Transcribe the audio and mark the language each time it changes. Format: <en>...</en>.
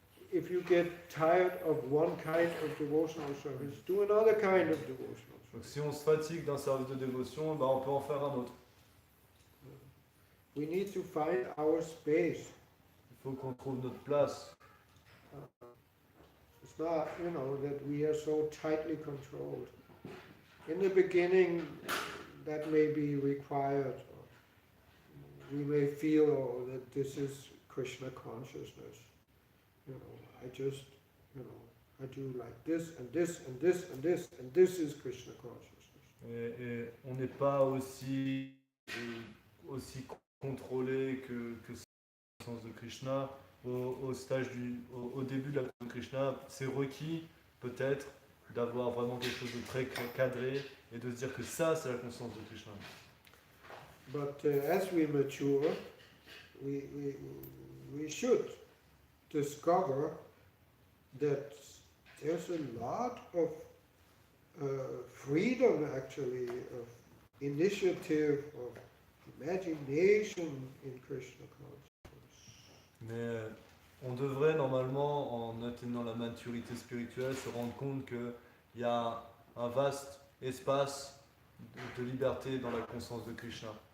<en>If you get tired of one kind of devotional service, do another kind of devotional service.</en> <fr>Donc si on se fatigue d'un service de dévotion, on peut en faire un autre.</fr> <en>We need to find our space.</en> <fr>Il faut qu'on trouve notre place.</fr> <en>It's not, that we are so tightly controlled. In the beginning, that may be required. We may feel that this is Krishna consciousness. I just, I do like this and this and this and this, and this is Krishna consciousness.</en> <fr>Et on n'est pas aussi contrôlé que le sens de Krishna. Au début de la conscience de Krishna, c'est requis peut-être d'avoir vraiment quelque chose de très cadré et de se dire que ça, c'est la conscience de Krishna.</fr> <en>But as we mature, we should discover that there's a lot of freedom, actually, of initiative, of imagination in Krishna consciousness.</en> <fr>Mais on devrait normalement, en atteignant la maturité spirituelle, se rendre compte qu'il y a un vaste espace de liberté dans la conscience de Krishna.</fr>